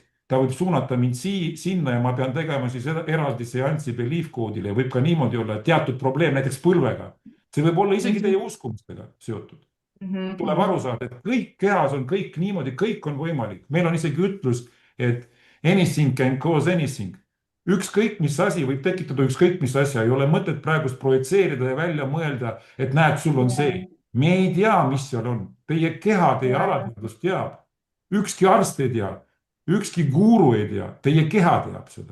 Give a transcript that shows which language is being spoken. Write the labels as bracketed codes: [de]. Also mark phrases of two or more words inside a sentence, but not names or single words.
[et] Ta võib suunata mind sinna ja ma pean tegema siis eraldi seanssi [en] belief code'ile. [et] Võib ka niimoodi olla teatud probleem, näiteks põlvega. See võib olla isegi teie uskumustega seotud. Tuleb aru saada, et kõik kehas on kõik niimoodi, kõik on võimalik. [en] Meil on isegi ütlus, et anything can cause anything. [et] Ükskõik mis asi võib tekitada ükskõik mis asja. Ei ole mõtet praegust projitseerida ja välja mõelda, et näed, sul on see. Me ei tea, mis seal on. Teie keha, teie alateadvus teab. Ükski arst ei tea. Ükski guru ei tea. Teie keha teab seda.